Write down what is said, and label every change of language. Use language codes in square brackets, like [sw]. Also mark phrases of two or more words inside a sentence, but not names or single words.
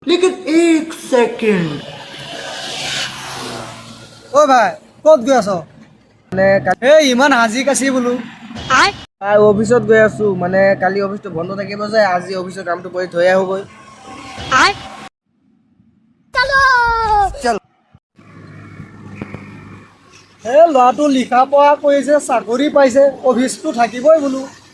[hi] लेकिन एक सेकंड ओ भाई कत गई [as] आছ মানে এই ইমান হাজি কাছি বোলো অফিসত গৈ আছো মানে কালি অফিসটো বন্ধ থাকিব যে আজি অফিসৰ কামটো কৰি থৈ আহোগৈ এই ল'ৰাটো লিখা পঢ়া কৰিছে চাকৰি পাইছে অফিসটো থাকিবই বোলো